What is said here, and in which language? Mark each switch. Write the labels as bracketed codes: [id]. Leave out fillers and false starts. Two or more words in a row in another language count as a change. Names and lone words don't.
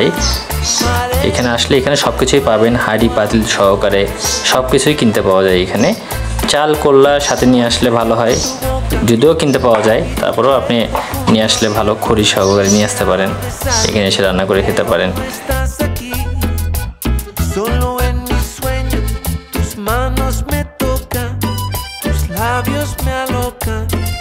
[bn] এখানে আসলে এখানে সব কিছুই পাবেন, হাঁড়ি পাতিল সহকারে সব কিছুই কিনতে পাওয়া যায়। এখানে চাল কোল্লা সাথে নিয়ে আসলে ভালো হয়, যদিও কিনতে পাওয়া যায়, তারপরেও আপনি নিয়ে আসলে ভালো, খড়ি সহকারে নিয়ে আসতে পারেন, এখানে এসে রান্না করে খেতে পারেন। [es] Solo en mis sueños tus manos me tocan, tus labios me alocan.